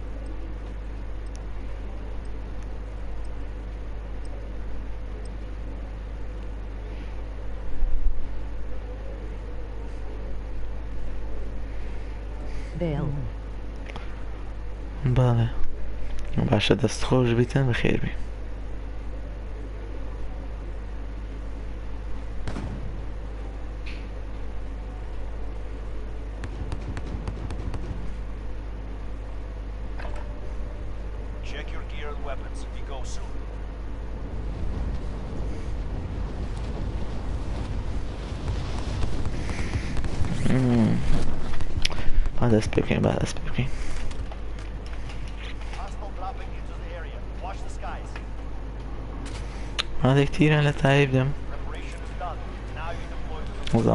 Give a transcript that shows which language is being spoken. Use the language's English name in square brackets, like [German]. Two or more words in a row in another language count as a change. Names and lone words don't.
[English] Veil. [Central Kurdish] باڵێ باشە دەست خۆش بیتن بەخێر بی [English] Check your gear and weapons. We go soon. [Central Kurdish] با دەست پێ بکەین با دەست پێ بکەین [English] Hostile dropping into the area. Watch the skies. [Central Kurdish] هەندێک تیران لە تایی بدەم [English] Preparation is done. Now you deploy to the